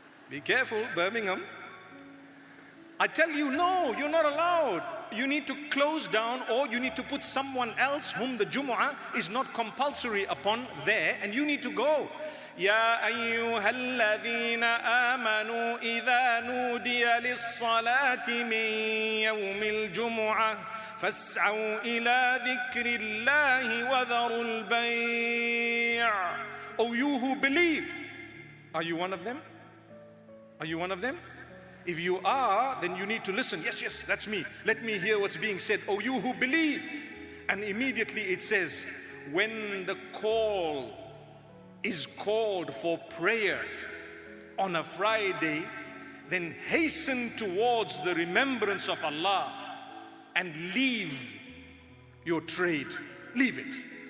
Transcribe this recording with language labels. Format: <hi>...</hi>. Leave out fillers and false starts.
<en>Be careful, Birmingham. I tell you, no, you're not allowed. You need to close down, or you need to put someone else whom the Jumu'ah is not compulsory upon there, and you need to go.</en> <ar>يا أيها الذين آمنوا إذا نودي للصلاة من يوم الجمعة فاسعوا إلى ذكر الله وذروا البيع.</ar> <en>O you who believe, are you one of them? Are you one of them? If you are, then you need to listen. Yes, that's me. Let me hear what's being said. Oh, you who believe. And immediately it says, when the call is called for prayer on a Friday, then hasten towards the remembrance of Allah and leave your trade. Leave it.</en>